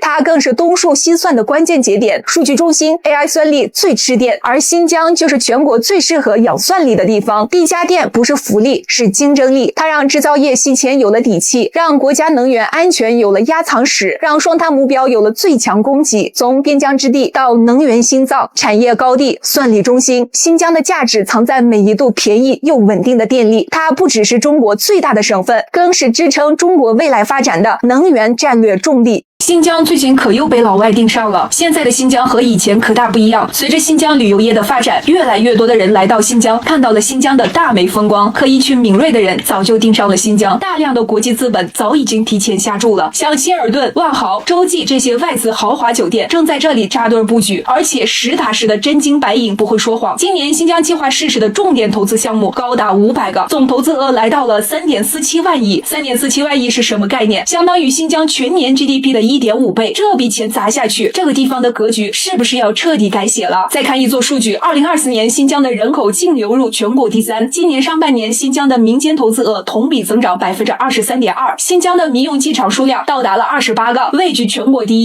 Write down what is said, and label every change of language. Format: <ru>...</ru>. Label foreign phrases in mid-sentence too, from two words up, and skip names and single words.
<zh>它更是東數西算的關鍵節點，數據中心 AI 算力最吃電，而新疆就是全國最適合養算力的地方。地加電不是福利，是競爭力。它讓制造業吸錢有了底氣，讓國家能源安全有了壓藏史，讓双碳目標有了最強供给。從邊疆之地到能源心臟、產業高地、算力中心，新疆的價值藏在每一度便宜又穩定的電力。它不只是中國最大的省份，更是支撐中國未來發展的能源戰略重力。新疆最近可又被老外盯上了。现在的新疆和以前可大不一样。随着新疆旅游业的发展，越来越多的人来到新疆，看到了新疆的大美风光。可一群敏锐的人早就盯上了新疆，大量的国际资本早已经提前下注了。像希尔顿、万豪、洲际这些外资豪华酒店正在这里扎堆布局，而且实打实的真金白银，不会说谎。今年新疆计劃實施的重點投資項目高達500個，總投資額來到了3.47萬億。3.47萬億是什麼概念？相當於新疆全年 GDP 的1.5倍。這筆錢砸下去，這個地方的格局是不是要徹底改寫了？再看一組數據，2024年新疆的人口淨流入全國第3，今年上半年新疆的民間投資額同比增長23.2%，新疆的民用機場數量到達了28個，位居全國第一。</zh>